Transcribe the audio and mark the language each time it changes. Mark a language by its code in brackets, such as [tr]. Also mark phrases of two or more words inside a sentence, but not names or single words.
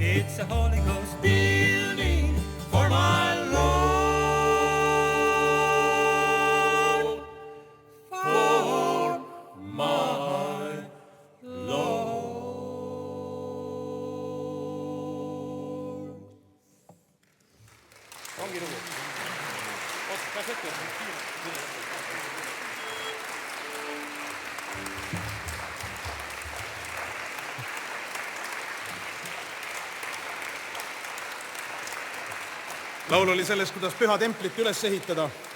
[en] It's a Holy Ghost building For my Lord. For my Lord. [et] ongi lugu. Kas ette? laul oli sellest, kuidas püha templit üles ehitada.